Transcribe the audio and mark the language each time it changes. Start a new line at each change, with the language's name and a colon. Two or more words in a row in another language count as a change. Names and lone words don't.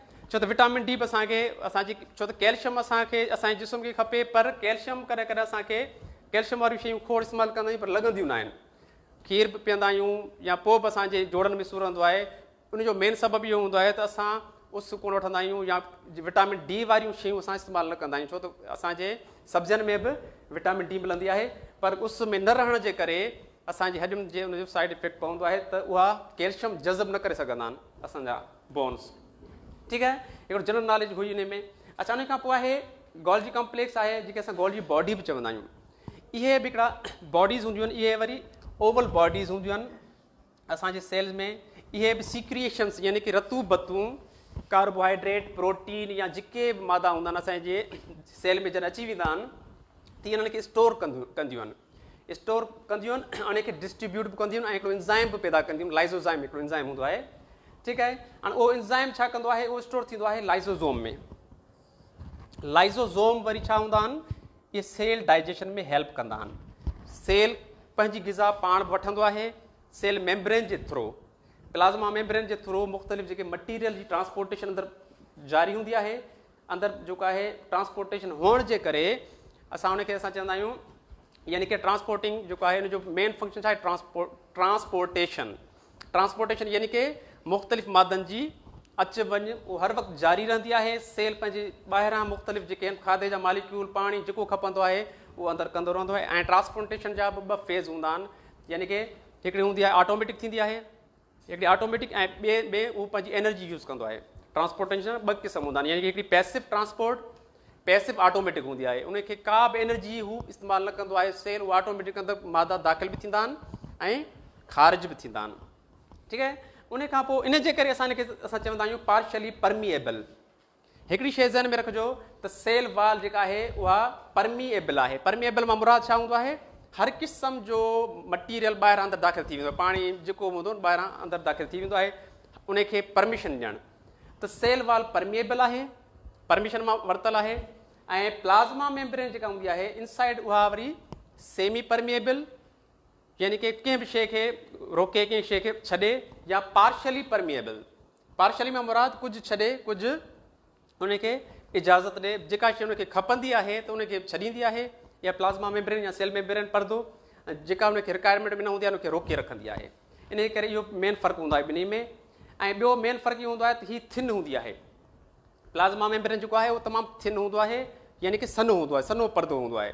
Sindhi: छो त विटामिन D बि असांजी छो त कैल्शियम असांखे असांजे जिस्म खे खपे, पर कैल्शियम कॾहिं कॾहिं असांखे कैल्शियम वारियूं शयूं खोड़ इस्तेमालु कंदा आहियूं पर लॻंदियूं न आहिनि। खीर बि पीअंदा आहियूं या पोइ बि असांजे जोड़नि में सूर रहंदो आहे। उनजो मेन सबबु इहो हूंदो आहे त असां उस कोन वठंदा आहियूं या विटामिन D वारियूं शयूं असां इस्तेमालु न कंदा आहियूं। छो त असांजे सब्जियुनि में बि विटामिन D मिलंदी आहे, पर उस में न रहण जे करे असांजे हॾियुनि जे उनजो
English: side effect
Sindhi: पवंदो आहे त उहा कैल्शियम जज़ब न करे सघंदा आहिनि असांजा बोन्स। ठीकु आहे। हिकिड़ो
English: general knowledge
Sindhi: हुई हिन में। अच्छा, उन खां पोइ आहे
English: Golgi complex
Sindhi: आहे, जेके असां
English: Golgi body
Sindhi: बि चवंदा आहियूं। इहे बि हिकिड़ा बॉडीज़ हूंदियूं आहिनि, इहे वरी
English: oval bodies
Sindhi: हूंदियूं आहिनि असांजे सेल्स में। इहे बि सीक्रिएशंस यानी कि रतू बतूं, कार्बोहाइड्रेट, प्रोटीन या जेके बि मादा हूंदा आहिनि असांजे सेल में जॾहिं अची वेंदा आहिनि त इन्हनि खे स्टोर कंदियूं आहिनि, स्टोर कंदियूं आहिनि, उनखे डिस्ट्रीब्यूट बि कंदियूं आहिनि ऐं हिकिड़ो इंज़ाइम बि पैदा कंदियूं आहिनि। लाइज़ोज़ाइम हिकिड़ो इंज़ाइम हूंदो आहे। ठीकु आहे। हाणे उहो इंज़ाइम छा कंदो आहे, उहो स्टोर थींदो आहे लाइज़ोज़ोम में। लाइज़ोज़ोम वरी छा हूंदा आहिनि, इहे
English: cell digestion
Sindhi: में हेल्प कंदा आहिनि। सेल पंहिंजी ग़िज़ा पाण बि वठंदो आहे
English: cell membrane
Sindhi: जे थ्रू,
English: plasma membrane
Sindhi: जे थ्रू मुख़्तलिफ़ जेके मटीरियल जी ट्रांसपोर्टेशन अंदरि जारी हूंदी आहे। अंदरि जेको आहे ट्रांसपोर्टेशन हुअण जे करे असां उनखे असां चवंदा आहियूं, यानी कि ट्रांसपोर्टिंग जेको आहे हुनजो
English: main function
Sindhi: छा आहे, ट्रांसपोर्टेशन। ट्रांसपोर्टेशन यानी कि मुख़्तलिफ़ मादनि जी अच वञु उहो हर वक़्तु जारी रहंदी आहे। सेल पंहिंजे ॿाहिरां मुख़्तलिफ़ जेके आहिनि खाधे जा मालिक्यूल, पाणी जेको खपंदो आहे उहो अंदरि कंदो रहंदो आहे। ऐं ट्रांसपोर्टेशन जा बि 2 फेज़ हूंदा आहिनि, यानी कि हिकिड़ी हूंदी आहे ऑटोमेटिक थींदी आहे, हिकिड़ी ऑटोमेटिक, ऐं ॿिए उहो पंहिंजी
English: energy use
Sindhi: कंदो आहे। ट्रांसपोर्टेशन 2 क़िस्म हूंदा आहिनि, यानी कि हिकिड़ी
English: passive transport, passive automatic
Sindhi: हूंदी आहे। उनखे का बि एनर्जी हू इस्तेमालु न कंदो आहे सेल, उहो ऑटोमेटिक अंदरि मादा दाख़िल बि थींदा आहिनि ऐं ख़ारिज बि थींदा आहिनि। ठीकु आहे। उन खां पोइ इन जे करे असां चवंदा आहियूं
English: partially permeable.
Sindhi: हिकिड़ी शइ ज़हन में रखिजो त
English: cell wall
Sindhi: जेका आहे उहा परमिएबल आहे। परमिएबल मां मुराद छा हूंदो आहे, हर क़िस्म जो मटीरियल ॿाहिरां अंदरि दाख़िल थी वेंदो आहे, पाणी जेको हूंदो ॿाहिरां अंदरि दाख़िल थी वेंदो आहे, उनखे परमिशन ॾियणु। त
English: cell wall permeable
Sindhi: आहे, परमिशन मां वरितलु आहे। ऐं
English: plasma membrane
Sindhi: जेका हूंदी आहे इनसाइड उहा वरी
English: semi permeable,
Sindhi: यानी कि कंहिं बि शइ खे रोके, कंहिं शइ खे छॾे, या
English: partially permeable.
Sindhi: पार्शली में मुराद कुछ छॾे कुछ उनखे इजाज़त ॾे, जेका शइ उनखे खपंदी आहे त उनखे छॾींदी आहे, या
English: plasma membrane
Sindhi: या
English: cell membrane
Sindhi: परदो जेका उनखे रिक्वायरमेंट में न हूंदी आहे उनखे रोके रखंदी आहे। इन करे इहो मेन फ़र्क़ु हूंदो आहे ॿिन्ही में। ऐं ॿियो मेन फ़र्क़ु इहो हूंदो आहे त हीअ थिन हूंदी आहे,
English: plasma membrane
Sindhi: जेको आहे उहो तमामु थिन हूंदो आहे, यानी कि सनो हूंदो आहे, सनो परदो हूंदो आहे।